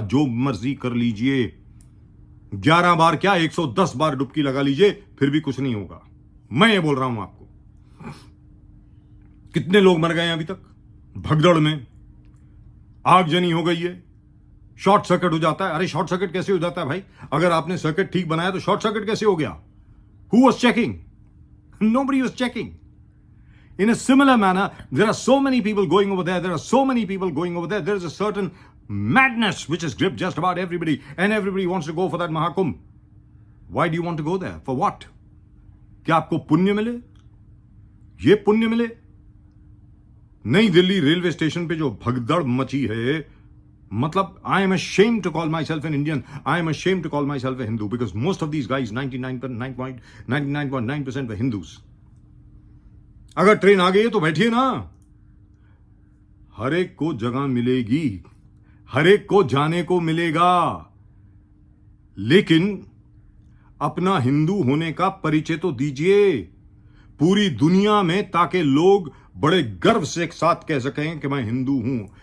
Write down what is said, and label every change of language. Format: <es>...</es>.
<hi>जो मर्जी कर लीजिए, 11 बार क्या 110 बार डुबकी लगा लीजिए, फिर भी कुछ नहीं होगा। मैं ये बोल रहा हूं आपको। कितने लोग मर गए हैं अभी तक भगदड़ में? आगजनी हो गई है, शॉर्ट सर्किट हो जाता है। अरे शॉर्ट सर्किट कैसे हो जाता है भाई? अगर आपने सर्किट ठीक बनाया तो शॉर्ट सर्किट कैसे हो गया?</hi> <en>Who was checking? Nobody was checking. In a similar manner, there are so many people going over there. There are so many people going over there. There is a certain madness which has gripped just about everybody, and everybody wants to go for that Mahakumbh. Why do you want to go there? For what?</en> <hi>क्या आपको पुण्य मिले? ये पुण्य मिले? नई Delhi railway station पे जो भगदड़ मची है, मतलब</hi> <en>I am ashamed to call myself an Indian. I am ashamed to call myself a Hindu because most of these guys, 99.9% were Hindus.</en> <hi>अगर ट्रेन आ गई है तो बैठिए ना, हर एक को जगह मिलेगी, हर एक को जाने को मिलेगा, लेकिन अपना हिंदू होने का परिचय तो दीजिए पूरी दुनिया में, ताकि लोग बड़े गर्व से एक साथ कह सकें कि मैं हिंदू हूं।</hi>